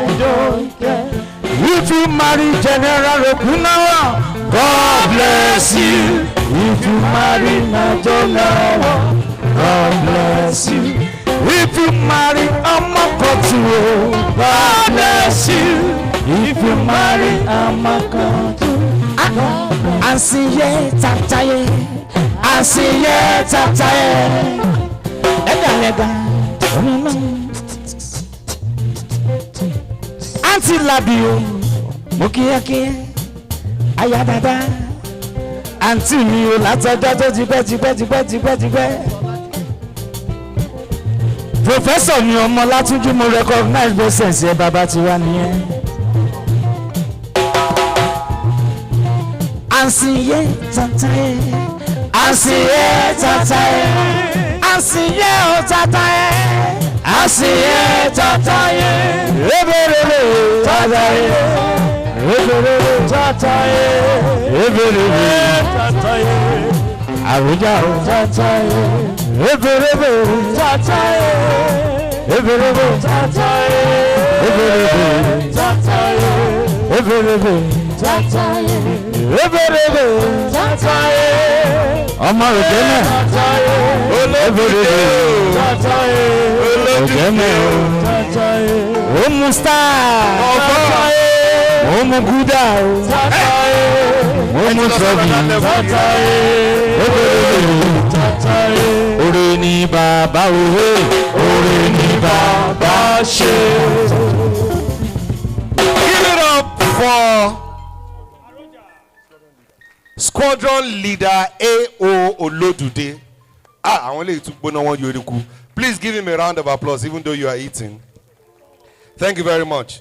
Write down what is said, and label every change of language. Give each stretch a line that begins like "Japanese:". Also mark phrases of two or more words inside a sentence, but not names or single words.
English: don't care if you marry General Okunawa God bless you if you marry Najonawa God bless you if you marry Amakotu God bless you if you marry Amakotu
Yoruba: Asiye tataye Asiye tataye Lega Aunty Labio Mokiake Aya dada Aunty mi o látọjọ́ tó ti pẹ́ Professor mi ọmọ Látúnjí mo
English: recognize presence
Yoruba: ẹ bàbá ti wá nìyẹn Asiye tataye Asiye tataye Asiye o tataye Asiye tataye Ebelele tataye Ebelele tataye Ebelele tataye Abuja o tataye Ebelele tataye Ebelele tataye Ebelele tataye Ebelele tataye Ebelele tataye ọmọ òjẹ́mẹ̀ òjẹ́mẹ̀ ó mú star ó mú gúdà ó mú sọ́bì oore ni bàbá òwe oore ni bàbá ṣe.
English: Give it up for Squadron Leader A.O. Olodude. I only took one Yoriku. Please give him a round of applause, even though you are eating. Thank you very much.